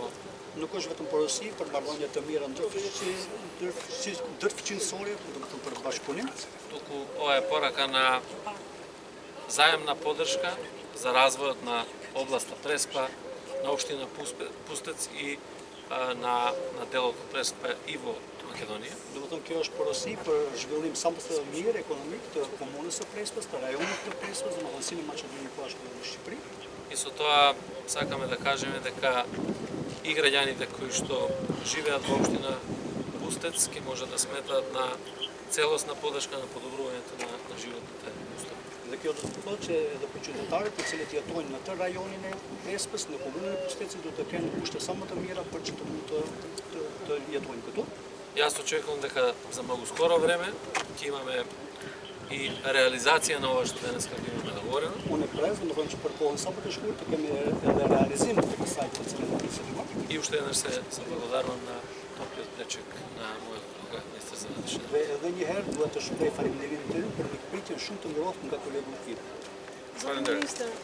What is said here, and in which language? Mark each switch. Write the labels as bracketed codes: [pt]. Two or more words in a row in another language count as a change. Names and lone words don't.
[sq] nuk është vetëm porosi për marrëdhënie të mira ndërfëqënësore, domethënë për bashkëpunim, [mk] туку ова е порака на заемна поддршка за развојот на областа Преспа, на општина Пустец и на делот од Преспа и во Македонија. [sq] domethënë kjo është porosi për zhvillim sa më të mirë ekonomik të komunës së Prespës, të rajonit të Prespës, domethënë si në Maqedoni po ashtu edhe në Shqipëri. [mk] И со тоа сакаме да кажеме дека и граѓаните кои што живеат во општина Пустец ќе може да сметаат на целосна поддршка на подобрувањето на животните услови. [sq] Dhe kjo do të thotë që edhe për qytetarët të cilët jetojnë në të rajonin e Prespës, në komunën e Pustecit, do të kenë kushte sa më të mira për që të mund të jetojnë këtu. [mk] Јас очекувам дека за многу скоро време ќе имаме и реализација на ова што денеска би имаме договорено. [sq] Unë e pres, domethënë që për kohën sa më të shkurtë kemi edhe realizim të kësaj të cilën [mk] И уште еднаш се благодарувам на топлиот пречек на мојот колега, министер за вътрешни работи. [sq] Dhe edhe një herë duhet të shpreh falënderimin tim për mikpritjen shumë të ngrohtë nga kolegu im. Zotë ministër,